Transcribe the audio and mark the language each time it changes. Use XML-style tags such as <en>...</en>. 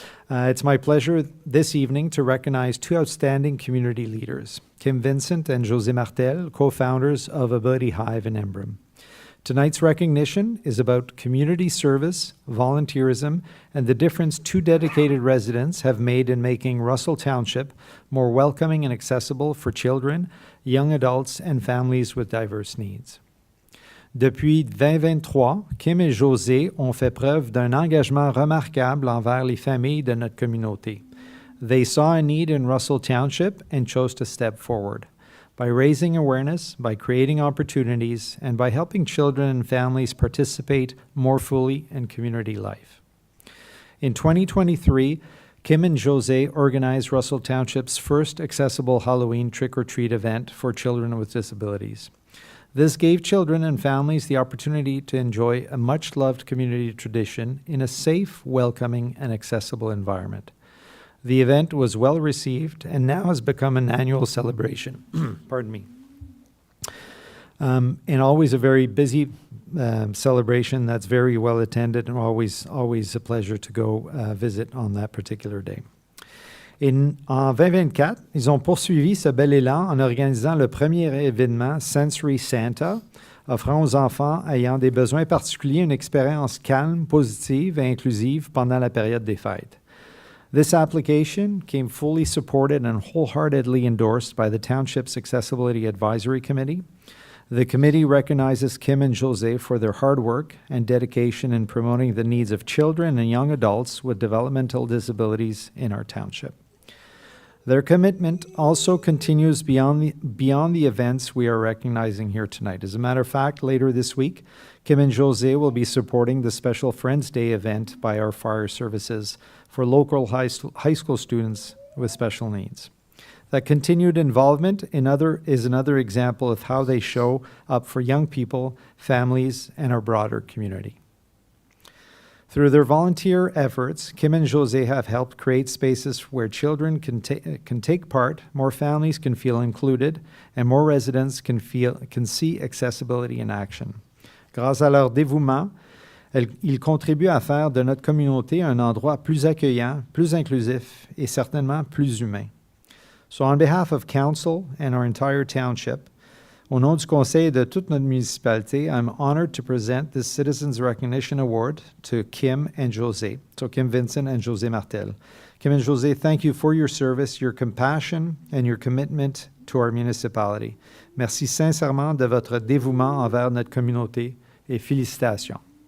<en>It's my pleasure this evening to recognize 2 outstanding community leaders, Kim Vincent and Josée Martel, co-founders of Ability Hive in Embrun. Tonight's recognition is about community service, volunteerism, and the difference 2 dedicated residents have made in making Russell Township more welcoming and accessible for children, young adults, and families with diverse needs.</en> <fr>Depuis 2023, Kim et Josée ont fait preuve d'un engagement remarquable envers les familles de notre communauté.</fr> <en>They saw a need in Russell Township and chose to step forward. By raising awareness, by creating opportunities, and by helping children and families participate more fully in community life. In 2023, Kim and Josée organized Russell Township's first accessible Halloween trick-or-treat event for children with disabilities. This gave children and families the opportunity to enjoy a much-loved community tradition in a safe, welcoming, and accessible environment. The event was well received and now has become an annual celebration. Pardon me. And always a very busy celebration that's very well attended, and always a pleasure to go visit on that particular day.</en> <fr>En 2024, ils ont poursuivi ce bel élan en organisant le premier événement Sensory Santa, offrant aux enfants ayant des besoins particuliers une expérience calme, positive et inclusive pendant la période des fêtes.</fr> <en>This application came fully supported and wholeheartedly endorsed by the Township's Accessibility Advisory Committee. The committee recognizes Kim and Josée for their hard work and dedication in promoting the needs of children and young adults with developmental disabilities in our township. Their commitment also continues beyond the events we are recognizing here tonight. As a matter of fact, later this week, Kim and Josée will be supporting the special Friends Day event by our fire services for local high school students with special needs. That continued involvement is another example of how they show up for young people, families, and our broader community. Through their volunteer efforts, Kim and Josée have helped create spaces where children can take part, more families can feel included, and more residents can see accessibility in action.</en> <fr>Grâce à leur dévouement, ils contribuent à faire de notre communauté un endroit plus accueillant, plus inclusif et certainement plus humain.</fr> <en>So on behalf of Council and our entire township,</en> <fr>au nom du Conseil et de toute notre municipalité,</fr> <en>I'm honored to present this Citizens Recognition Award to Kim and Josée, so Kim Vincent and Josée Martel. Kim and Josée, thank you for your service, your compassion, and your commitment to our municipality.</en> <fr>Merci sincèrement de votre dévouement envers notre communauté et félicitations.</fr>